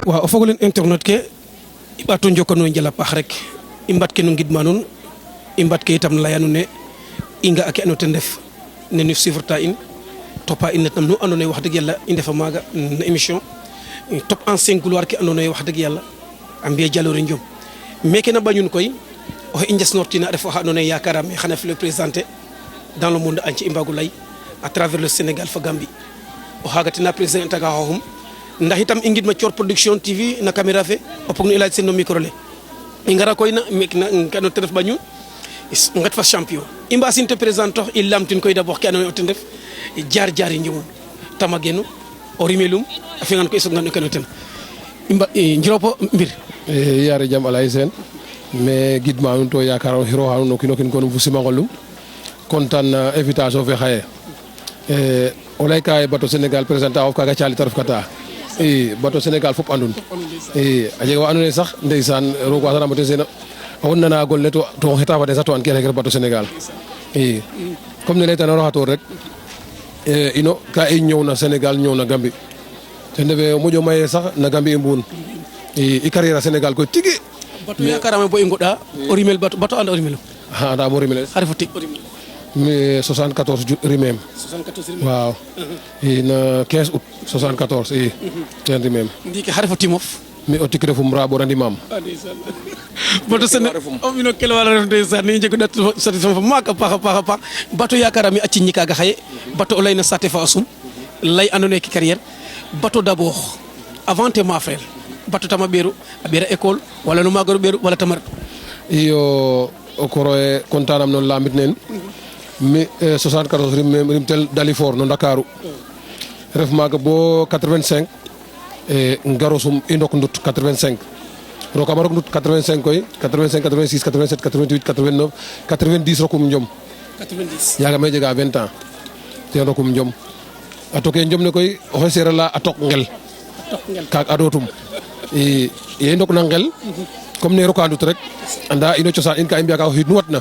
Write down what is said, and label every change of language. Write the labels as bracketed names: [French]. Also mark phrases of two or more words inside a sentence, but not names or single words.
[Serer] waaw o fogole internet ke i ɓaato njokanoyo njal a paax rek i mbat ke no ngidma nuun i mbat ke itam laya nuun ne i nga a ke ando ten ref nenu suivre ta in topa in nam nu andoona yee [Wolof] wax dëgg yàlla [Serer] i ndefa maaga na émission top ancien gloire ke andoona yee [Wolof] wax dëgg yàlla [Serer] a mbi'a jaloore njom meke na ɓañun koy oxe i njesnortina a ref oxa andoona yee yaakaaraam ee xana fi [French] le présenter dans le monde entier [Serer] i mbaag o lay [French] à travers le Sénégal [Serer] fo Gambie o xaaga ten a présenter aga xooxum ndax itam i ngidma Thior Production TV na caméra fe o pog no i laaj sen no micro le i ngara koy na me ke andoona ten ref ɓañun nget fa champion i mbasin te présenter ox i lamtin koy d'abord ke andoona yee ten ref jaar jaar i njomum tama genu o rimelum a fi'angaan koy i soogna no kene ten i njiropo mbir yaare jam alay seen mais gidma nuun to yakar xirooxa nuun o kiin o kiin kon fu simangolum kontaan na invitation fe xaye o lay ka ye bateau Sénégal présenter of kaaga caali ta refkata i bateau Sénégal fop andun i a jega wa andoona yee sax ndeysaan roog waasanaam o ten seen a xon nana gol ne to xeta fa den sax to an kene rek bateau Sénégal i comme ne laytanoona xatoor rek ino ka i ñëw na Sénégal ñëw na Gambie ten refe o moƴo maye sax na Gambie i mbuun i carrière a Sénégal koy tigi bato yakarame bo i ngoɗa o rimel bato anda o rimel anda mo rimel xa refu tig o rimel mi 74 rimem 74 waaw i na 15 août 74 i ten rimem ndiiki xa refu timof mi o tik refum Rabor a ndimam bato sene o mbino kel wala ref ndeysaan i njegu dat satisfaction fa maak a paax a paax a paax bato yakarame a ciñi kaaga xaye bato o leyna saate fa a sum lay andoona yee ki carrière bato [French] d'abord avant [Serer] te ma frère bato tama ɓeeru a ɓeera école wala no maagaro ɓeeru wala tama ret iyo o koroye contanam no lamit nen mi 74 rim tel Dalifort no Ndakaaru ref maaga bo 85 ngaro sum i ndok ndut 85 rokama rok ndut 85 koy 85 86 87 88 89 90 rokum njom 90 yaga me jega 20 ans ten rokum njom a toke njom ne koy oxe seereer la a tok ngel kaag adotum ye i ndok na ngel comme ne roka ndut rek anda ino cosaan in ka i mbiya ka o xiid nu watna